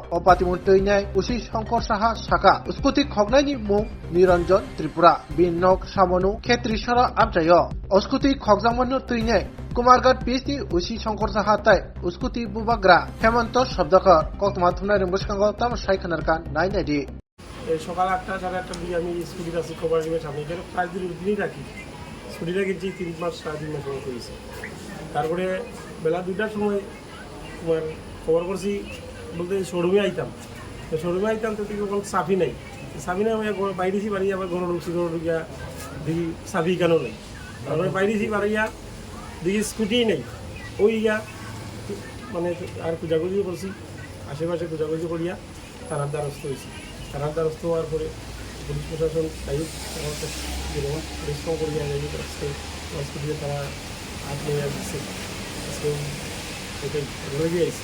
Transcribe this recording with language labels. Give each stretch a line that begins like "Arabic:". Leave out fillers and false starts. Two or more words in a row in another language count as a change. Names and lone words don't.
Kok Borok: Opatimun tuine usi Shankar Saha Saka uskuti khognai mung Niranjan Tripura Binok Samonu Khetrisara amchayo uskuti khogjangmanu tuine Kumargat PS usi Shankar Saha tai uskuti bubagra Hemanto Sobdakar koktma thunai ringbuskanggo tam saikhanarkan nainadi
Bangla: সকাল 8টা সাড়ে 8টার দিকে আমি স্কুটি রাখছি কোপারেটিভের সামনে এখানে 5 দিনের দিনই রাখি স্কুটি রাখছি 3 মাস 3.5 মাস সময় করেছি তারপরে বেলা 2টার সময় তোমার খবর করছি বলতে শোরুমে আইতাম তো শোরুমে আইতাম তো তখন সাফি নাই আমি বাইরেছি বাড়ি আবার ঘরে ঢুকিয়া দেখি সাফি কেন নেই তারপরে বাইরেছি বাড়িয়া দেখি স্কুটিই নেই ওই মানে আর খোঁজাখুঁজি করছি আশেপাশে খোঁজাখুঁজি করিয়া থানার দ্বারস্থ হয়েছি থানার দ্বারস্থ হওয়ার পরে পুলিশ প্রশাসন তাই পরিশ্রম করিয়া স্কুটিতে তারা হাত নিয়ে দিচ্ছে এটাই ধরে গিয়েছি।